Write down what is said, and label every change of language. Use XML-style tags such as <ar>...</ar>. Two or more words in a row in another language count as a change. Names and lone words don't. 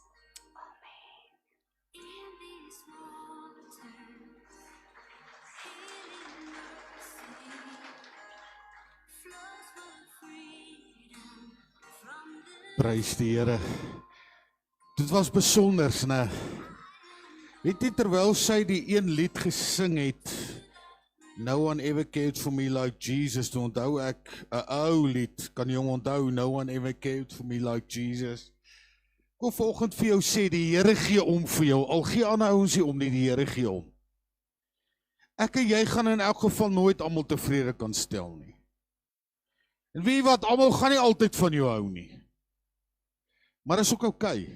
<af>Prys die Here. Dit was besonders, né? Weet jy, terwyl sy die een lied gesing het,</af> <en>No one ever cared for me like Jesus,</en> <af>toe onthou ek 'n ou lied, kan jy hom onthou?</af> <en>No one ever cared for me like Jesus.</en> <af>Ek wil vanoggend vir jou sê, die Here gee om vir jou, al gee ander ouens nie om nie, die Here gee om. Ek en jy gaan in elk geval nooit almal tevrede kan stel nie. En weet jy wat, almal gaan nie altyd van jou hou nie. Maar is ook okay.</af>